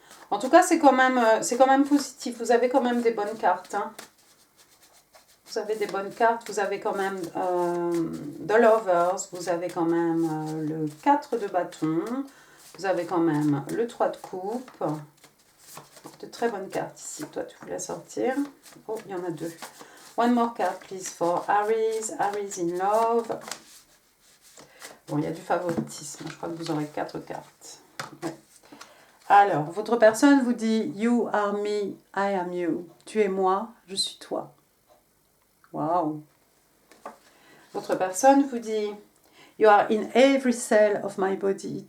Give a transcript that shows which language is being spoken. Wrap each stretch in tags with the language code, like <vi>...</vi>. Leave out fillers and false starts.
<fr>En tout cas, c'est quand même positif. Vous avez quand même des bonnes cartes. Hein. Vous avez des bonnes cartes. Vous avez quand même The Lovers. Vous avez quand même le 4 de bâton. Vous avez quand même le 3 de coupe. De très bonnes cartes ici. Toi, tu voulais sortir. Oh, il y en a 2.</fr> <en>One more card, please, for Aries. Aries in Love.</en> <fr>Bon, il y a du favoritisme. Je crois que vous aurez 4 cartes. Ouais. Alors, votre personne vous dit «</fr> <en>You are me, I am you ».</en> <fr>Tu es moi, je suis toi. Waouh. Votre personne vous dit «</fr> <en>You are in every cell of my body ».</en>